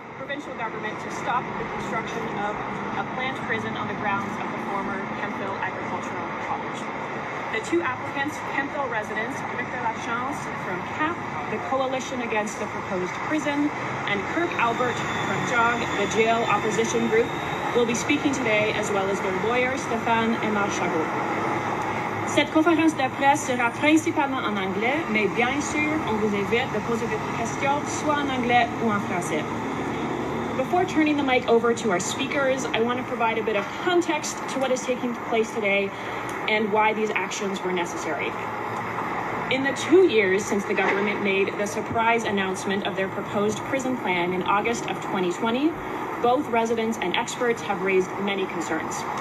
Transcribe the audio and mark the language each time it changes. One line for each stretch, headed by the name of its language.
English: provincial government to stop the construction of a planned prison on the grounds of the former Kemptville Agricultural College. The two applicants, Kemptville residents Victor Lachance from CAPP, the Coalition Against the Proposed Prison, and Kirk Albert from JOG, the jail opposition group, will be speaking today, as well as their lawyer, Stéphane and Émard-Chabot.
French: Cette conférence de presse sera principalement en anglais, mais bien sûr, on vous invite de poser vos questions soit en anglais ou en français.
English: Before turning the mic over to our speakers, I want to provide a bit of context to what is taking place today and why these actions were necessary. In the 2 years since the government made the surprise announcement of their proposed prison plan in August of 2020, both residents and experts have raised many concerns.